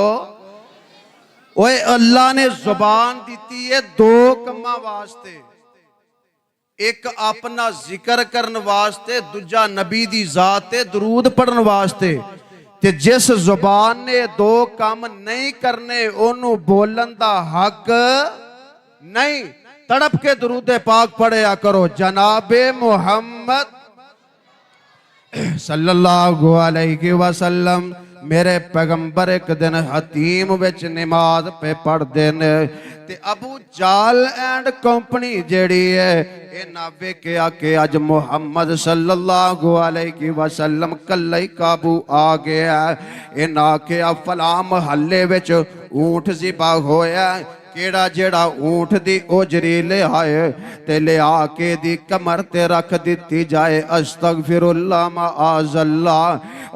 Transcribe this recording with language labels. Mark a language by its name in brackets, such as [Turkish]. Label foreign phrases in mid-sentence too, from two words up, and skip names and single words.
[Punjabi] اوئے اللہ نے زبان دی ہے 2 کماں واسطے، ایک اپنا ذکر کرن واسطے، دوجا نبی دی ذات تے درود پڑھن واسطے. تے جس زبان نے 2 کام نہیں کرنے اوہنوں بولن دا حق نہیں. تڑپ کے درود پاک پڑھیا کرو جناب محمد [Arabic] صلى الله عليه وسلم. [Punjabi] میرے پیغمبر ایک دن حطیم وچ نماز پے پڑھتے نے تے ابو جہل [English] and company [Punjabi] جیہڑی ہے انہاں ویکھیا کہ اج محمد [Arabic] صلى الله عليه وسلم [Punjabi] کلا ہی قابو آ گیا. انہاں آکھیا فلاں محلے وچ اونٹ ذبح ہویا، کیہڑا جیہڑا اونٹ دی اوجھڑی لے آئے تے لے آ کے دی کمر تے رکھ دتی جائے. [Arabic] أستغفر الله معاذ الله.